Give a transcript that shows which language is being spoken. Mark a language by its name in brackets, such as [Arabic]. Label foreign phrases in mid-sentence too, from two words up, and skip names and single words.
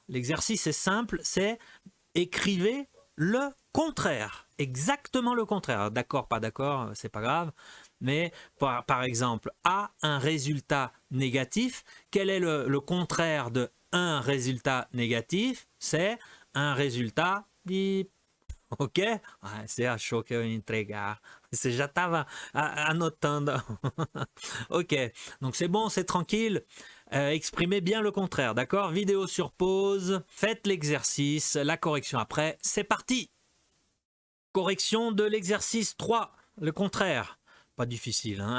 [French] L'exercice est simple, c'est écrivez le contraire, exactement le contraire. D'accord, pas d'accord, c'est pas grave. Mais par exemple, A, un résultat négatif. Quel est le contraire de un résultat négatif? C'est un résultat bip. Ok? [Portuguese] Você achou que eu ia entregar. Você já estava anotando. [French] Ok, donc c'est bon, c'est tranquille. Exprimez bien le contraire, d'accord? Vidéo sur pause, faites l'exercice, la correction après, c'est parti! Correction de l'exercice 3, le contraire. Pas difficile, hein?